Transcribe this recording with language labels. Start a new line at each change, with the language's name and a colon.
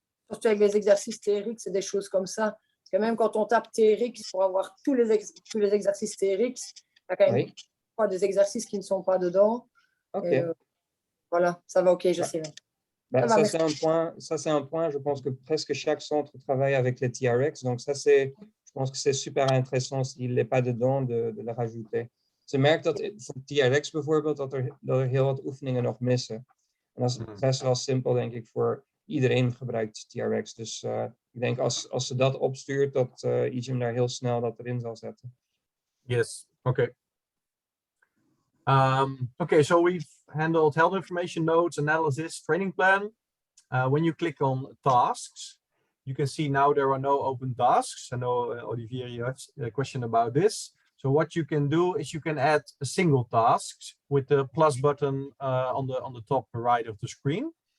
French: Surtout avec les exercices TRX, c'est des choses comme ça. Parce que même quand on tape TRX pour avoir tous les exercices TRX, il y a quand même des exercices qui ne sont pas dedans. OK. Et, voilà, ça va, OK, je sais. Ça, c'est un point. Je pense que presque chaque centre travaille avec les TRX. Donc, je pense que c'est super intéressant s'il n'est pas dedans de le rajouter.
Dutch: Je merk dat voor TRX bijvoorbeeld, dat er heel wat oefeningen nog missen. En dat is best wel simpel, denk ik, voor iedereen gebruikt TRX. Dus ik denk als ze dat opstuurt, dat EGYM daar heel snel dat erin zal zetten.
English: Yes, okay. Okay, so we've handled health information, notes, analysis, training plan. When you click on tasks, you can see now there are no open tasks. I know, Olivier, you have a question about this. So what you can do is you can add a single task with the plus button on the top right of the screen.